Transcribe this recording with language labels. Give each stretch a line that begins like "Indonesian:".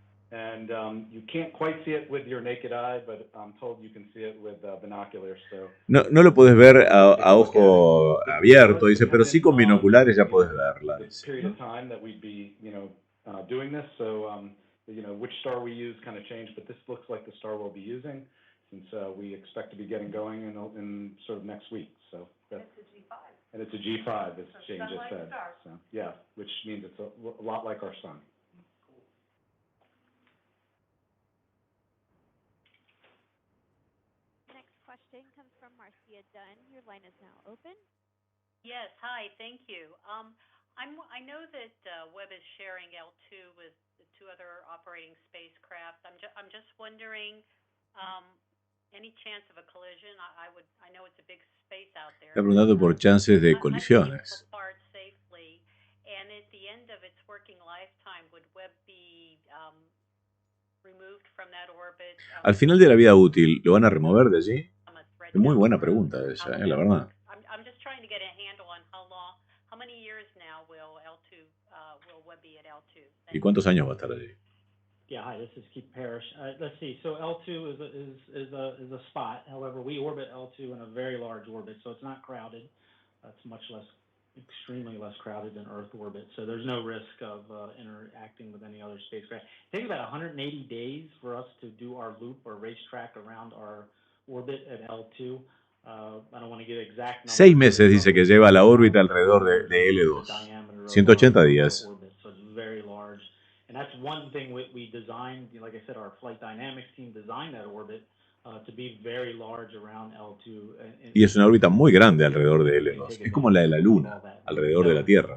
English: And you can't quite see it with your naked eye, but I'm told you can see it with binoculars. So
Spanish: no lo puedes ver a ojo abierto, dice, pero sí con binoculares ya puedes verla. Dice.
English: Period of time that we'd be, doing this. So, which star we use kind of changed, but this looks like the star we'll be using, since we expect to be getting going in sort of next week. So that's a G5. And it's a G5, as Jane just said. So yeah, which means it's a lot like our sun. Question comes from Marcia Dunn. Your line is now open. Yes, hi, thank you. I know that Webb is sharing L2 with the two other operating spacecraft. I'm just wondering, any chance of a collision? I know it's a big space out there.
Spanish: Está preguntando por chances de colisiones.
English: Apart safely, and at the end of its working lifetime, would Webb be removed from that orbit?
Spanish: Al final de la vida útil, ¿lo van a remover de allí? Es muy buena pregunta esa, la verdad.
English: I'm just trying to get a handle on how many years now will Webb be at L2?
Spanish: ¿Y cuántos años va a estar allí?
English: Yeah, hi, this is Keith Parrish. Let's see. So L2 is a spot. However, we orbit L2 in a very large orbit, so it's not crowded. It's extremely less crowded than Earth orbit. So there's no risk of interacting with any other spacecraft. It takes about 180 days for us to do our loop or racetrack around our orbit at L2. I don't want to give exact numbers.
Spanish: 6 meses dice que lleva la órbita alrededor de L2. 180 días.
English: So it's very large. And that's one thing we designed, like I said, our flight dynamics team designed that orbit to be very large around L2.
Spanish: Y es una órbita muy grande alrededor de L2. Es como la de la Luna, alrededor de la Tierra.